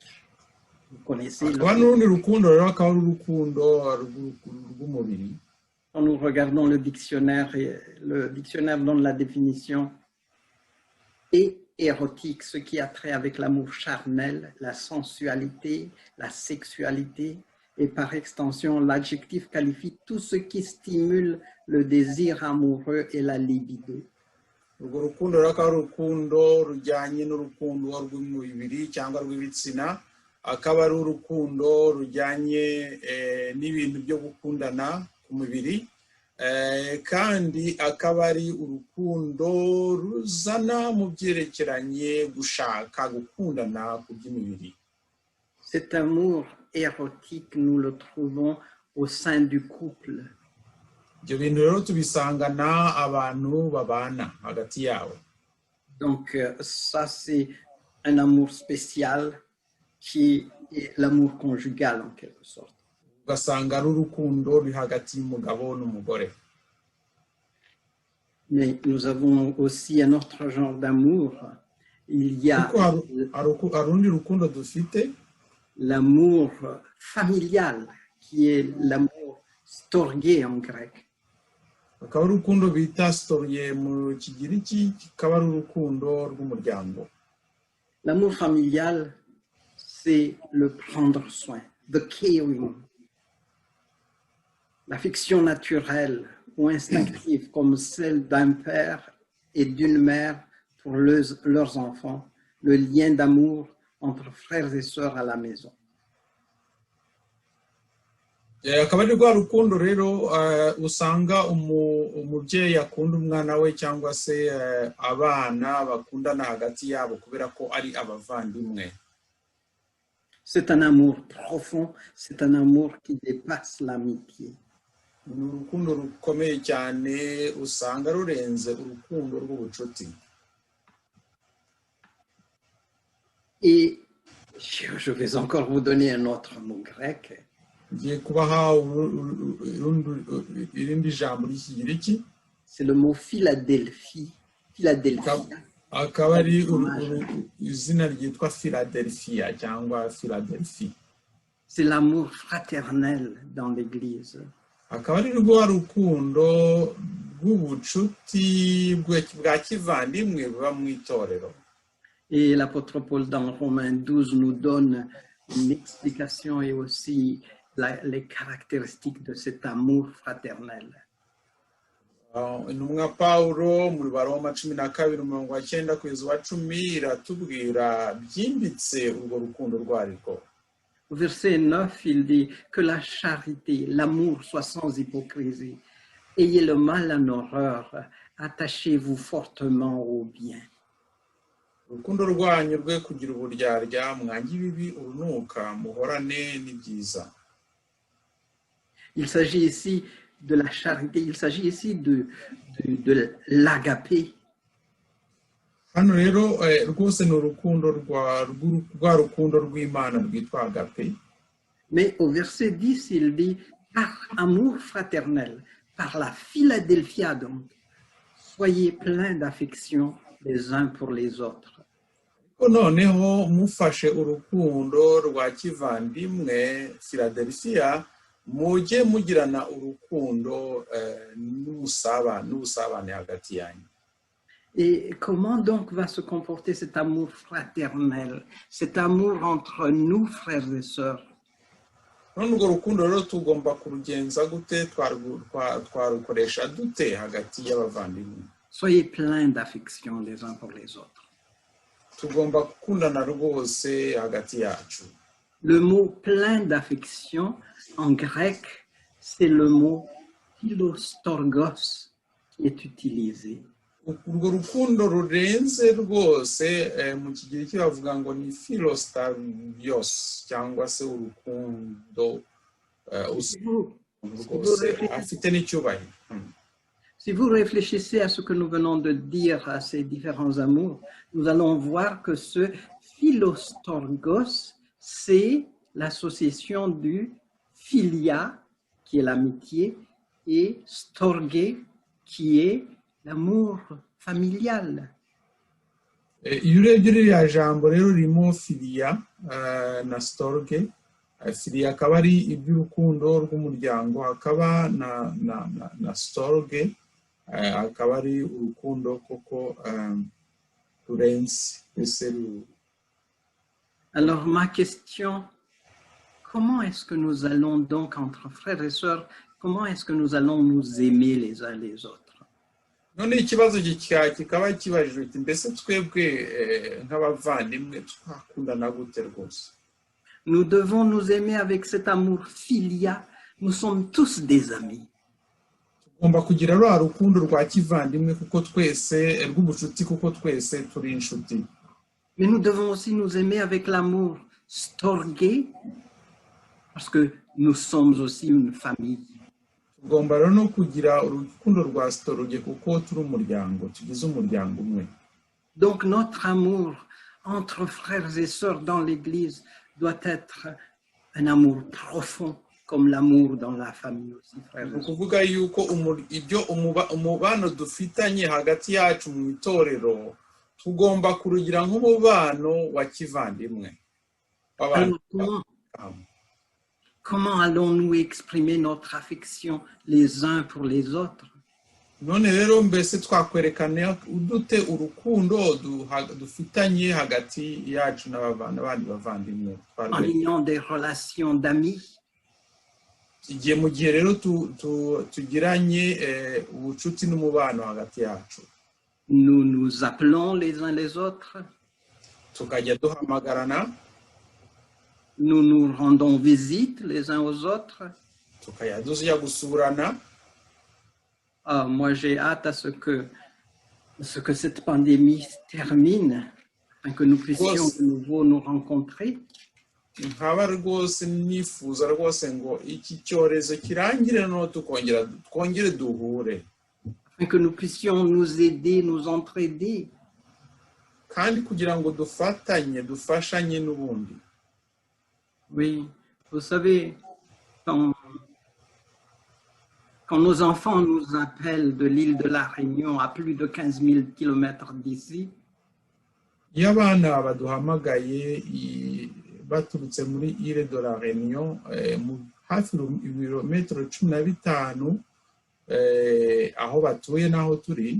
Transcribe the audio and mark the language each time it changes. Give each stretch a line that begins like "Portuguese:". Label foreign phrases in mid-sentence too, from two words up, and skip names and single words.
French: Vous connaissez
Kinyarwanda: hakaba n'urundi rukundo rero akaba ari urukundo rw'umubiri.
French: Quand nous regardons le dictionnaire donne la définition et érotique, ce qui a trait avec l'amour charnel, la sensualité, la sexualité, et par extension, l'adjectif qualifie tout ce qui stimule le désir amoureux et la libido.
Kinyarwanda: urwo rukundo rero akaba ari urukundo rujyanye n'urukundo rw'umubiri cyangwa rw'ibitsina, akaba ari urukundo rujyanye n'ibintu byo gukundana ku mubiri, kandi akaba ari urukundo ruzana mu byerekeranye gushaka gukundana ku by'imibiri.
French: Cet amour érotique, nous le trouvons au sein du couple.
Kinyarwanda: ibyo bintu rero tubisangana abantu babana hagati yabo.
French: Donc ça c'est un amour spécial qui est l'amour conjugal en quelque sorte.
Kinyarwanda: ugasanga ari urukundo ruri hagati y'umugabo n'umugore.
French: Mais nous avons aussi un autre genre d'amour. Il y a
Kinyarwanda: urundi rukundo dufite,
French: l'amour familial qui est l'amour storgé en grec.
Kinyarwanda: akaba ari urukundo bita storye mu kigiriki, kikaba ari urukundo rw'umuryango.
French: L'amour familial, c'est le prendre soin,
English: the caring.
French: L'affection naturelle ou instinctive comme celle d'un père et d'une mère pour leurs enfants, le lien d'amour entre frères et sœurs à la maison.
Kinyarwanda: akaba ari rwa rukundo rero usanga umubyeyi akunda umwana we cyangwa se abana bakundana hagati yabo kubera ko ari abavandimwe.
French: C'est un amour profond, c'est un amour qui dépasse l'amitié.
Kinyarwanda: ni urukundo rukomeye cyane usanga rurenze urukundo rw'ubucuti.
French: Et je vais encore vous donner un autre mot grec.
Kinyarwanda: ngiye kubaha irindi jambo ry'ikigiriki.
French: C'est le mot Philadelphie. Philadelphia.
Kinyarwanda: akaba ari izina ryitwa Philadelphia cyangwa Philadelphie.
French: C'est l'amour fraternel dans l'Église.
Kinyarwanda: akaba ari rwa rukundo rw'ubucuti bwa kivandimwe buba mu itorero.
French: Et l'apôtre Paul dans Romains 12 nous donne une explication et aussi les caractéristiques de cet amour fraternel.
Kinyarwanda: intumwa Pawulo muri Baroma 12:9-10 iratubwira byimbitse urwo rukundo rwariko.
French: Au verset 9, il dit que la charité, l'amour soit sans hypocrisie. Ayez le mal en horreur, attachez-vous fortement au bien.
Kinyarwanda: urukundo rwanyu rwe kugira uburyarya mwange ibibi urunuka muhorane n'ibyiza.
French: Il s'agit ici de la charité, il s'agit ici de l'agapé.
Kinyarwanda: Hano rero rwose ni urukundo rwa rukundo rw'Imana rwitwa agape.
French: Mais au verset 10, il dit « Par amour fraternel, par la Philadelphia donc, soyez pleins d'affection les uns pour les autres. »
Kinyarwanda: Noneho mufashe urukundo rwa kivandimwe Philadelphia, mujye mugirana urukundo n'ubusabane hagati yanyu.
French: Et comment donc va se comporter cet amour fraternel, cet amour entre nous, frères et sœurs?
Kinyarwanda: None urwo rukundo rero tugomba kurugenza gute, twarukoresha dute hagati y'abavandimwe?
French: Soyez pleins d'affection les uns pour les autres.
Kinyarwanda: Tugomba gukundana rwose hagati yacu.
French: Le mot plein d'affection en grec, c'est le mot philostorgos qui est utilisé.
Kinyarwanda: Urwo rukundo rurenze rwose mu kigiriki bavuga ngo ni philostorios cyangwa se urukundo rwose afite n'icyubahiro.
French: Si vous réfléchissez à ce que nous venons de dire à ces différents amours, nous allons voir que ce philostorgos, c'est l'association du philia, qui est l'amitié, et storge, qui est l'amour familial.
Kinyarwanda: Iyo urebye ririya jambo rero ririmo filia na storge. Filia akaba ari iby'urukundo rw'umuryango, hakaba na storge akaba ari urukundo koko rurenze.
French: Alors ma question, comment est-ce que nous allons donc entre frères et sœurs, comment est-ce que nous allons nous aimer les uns les autres?
Kinyarwanda: None ikibazo kikaba kibajijwe iti mbese twebwe nk'abavandimwe twakundana gute rwose?
French: Nous devons nous aimer avec cet amour filia. Nous sommes tous des amis.
Kinyarwanda: Tugomba kugira rwa rukundo rwa kivandimwe kuko twese rw'ubucuti kuko twese turi inshuti.
French: Mais nous devons aussi nous aimer avec l'amour storge parce que nous sommes aussi une famille.
Kinyarwanda: Tugomba rero no kugira urukundo rwa storge kuko turi umuryango, tugize umuryango umwe.
French: Donc notre amour entre frères et sœurs dans l'Église doit être un amour profond comme l'amour dans la famille aussi, frères et sœurs.
Kinyarwanda: Kuvuga yuko ibyo umubano dufitanye hagati yacu mu itorero tugomba kurugira nk'umubano wa kivandimwe.
French: Comment allons-nous exprimer notre affection les uns pour les autres?
Kinyarwanda: None rero mbese twakwerekana udute urukundo dufitanye hagati yacu n'abandi bavandimwe?
French: En ayant des relations d'amis.
Kinyarwanda: Igihe mu gihe rero tugiranye ubucuti n'umubano hagati yacu.
French: Nous nous appelons les uns les autres.
Kinyarwanda: Tukajya duhamagarana.
French: Nous nous rendons visite les uns aux autres.
Kinyarwanda: Tukajya tujya gusurana.
French: Moi, j'ai hâte à ce que cette pandémie termine, afin que nous puissions de nouveau nous rencontrer.
Kinyarwanda: Nkaba rwose nifuza rwose ngo iki cyorezo kirangire no twongere duhure.
French: Afin que nous puissions nous aider, nous entraider.
Kinyarwanda: Kandi kugira ngo dufashanye n'ubundi.
French: Oui, vous savez, quand nos enfants nous appellent de l'île de la Réunion à plus de 15 000 km d'ici,
Kinyarwanda: iyo abana baduhamagaye baturutse muri île de la Réunion hafi ibirometero 15 aho batuye n'aho turi,